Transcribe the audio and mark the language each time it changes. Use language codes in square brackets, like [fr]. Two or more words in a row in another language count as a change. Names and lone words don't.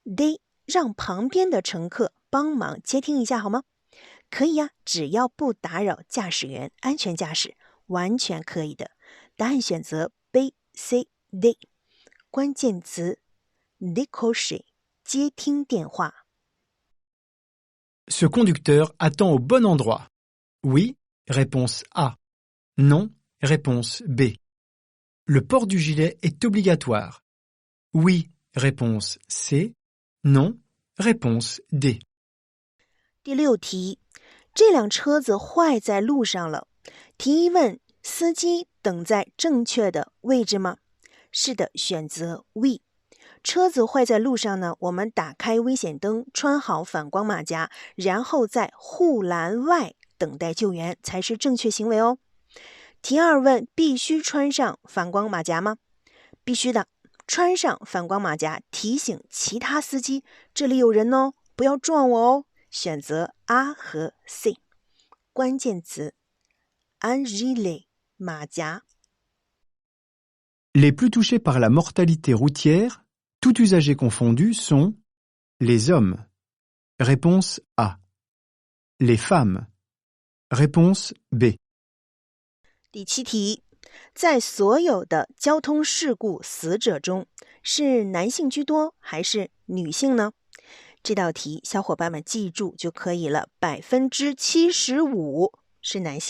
[zh] 得让旁边的乘客帮忙接听一下好吗？可以呀，只要不打扰驾驶员，安全驾驶，完全可以的。答案选择 B、C、D。关键词 décrocher 接听电话。 [fr] Ce conducteur attend au bon endroit. Oui, réponse A. Non, réponse B. Le port du gilet est obligatoire. Oui, réponse C. Non, réponse D. [zh] 第6题，这辆车子坏在路上了。题一问，司机等在正确的位置吗？是的，选择 We。车子坏在路上呢，我们打开危险灯，穿好反光马甲，然后在护栏外等待救援，才是正确行为哦。题二问，必须穿上反光马甲吗？必须的，穿上反光马甲，提醒其他司机这里有人哦，不要撞我哦。选择 A 和 C。关键词 [fr] un gilet [zh] 马甲。 [fr] Les plus touchés par la mortalité routière, tout usager confondu, sont les hommes. Réponse A. Les femmes. Réponse B. [zh] 第7题，在所有的交通事故死者中，是男性居多还是女性呢？这道题小伙伴们记住就可以了，75%是男性。